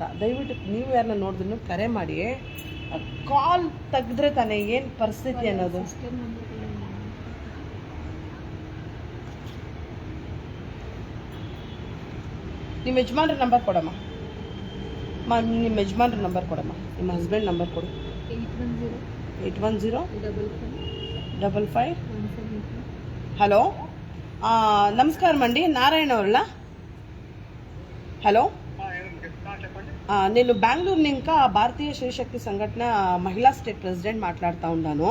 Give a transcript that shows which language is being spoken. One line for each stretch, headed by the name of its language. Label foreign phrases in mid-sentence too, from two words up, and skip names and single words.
Kannada: ದಯವಿಟ್ಟು ನೀವು ಯಾರನ್ನ ನೋಡಿದ್ರು ಕರೆ ಮಾಡಿ. ಕಾಲ್ ತೆಗೆದ್ರೆ ತಾನೇ ಏನು ಪರಿಸ್ಥಿತಿ ಅನ್ನೋದು. ನಿಮ್ಮ ಯಜಮಾನ್ರ ನಂಬರ್ ಕೊಡಮ್ಮ. ನಿಮ್ಮ ಯಜಮಾನ್ರ ನಂಬರ್ ಕೊಡಮ್ಮ. ನಿಮ್ಮ
English: husband number
Kannada: ಕೊಡು. 810-55.
Telugu: హలో నమస్కారం అండి, నారాయణ వాళ్ళ. హలో, నేను బెంగళూరు ఇంకా భారతీయ శ్రీశక్తి సంఘటన మహిళా
English: state president
Telugu: మాట్లాడుతూ ఉన్నాను.